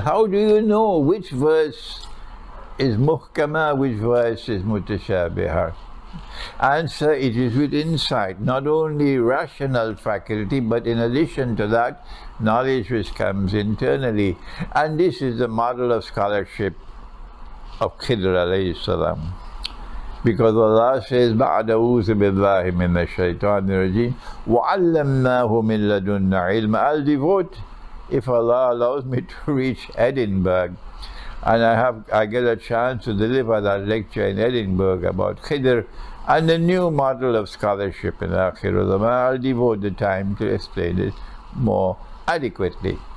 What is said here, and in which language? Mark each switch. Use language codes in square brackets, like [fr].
[en] How do you know which verse is muhkama, which verse is mutashabihah? Answer, it is with insight, not only rational faculty, but in addition to that, knowledge which comes internally. And this is the model of scholarship of Khidr alayhi salam. Because Allah says, [ar] بَعْدَ أَعُوذُ بِاللَّهِ مِنَ الشَّيْطَانِ الرَّجِيمِ وَعَلَّمْنَاهُ مِنْ لَدُنَّا عِلْمًا. [en] I'll devote, if Allah allows me to reach Edinburgh, and I get a chance to deliver that lecture in Edinburgh about Khidr and the new model of scholarship in Akhir Zaman, I'll devote the time to explain it more adequately.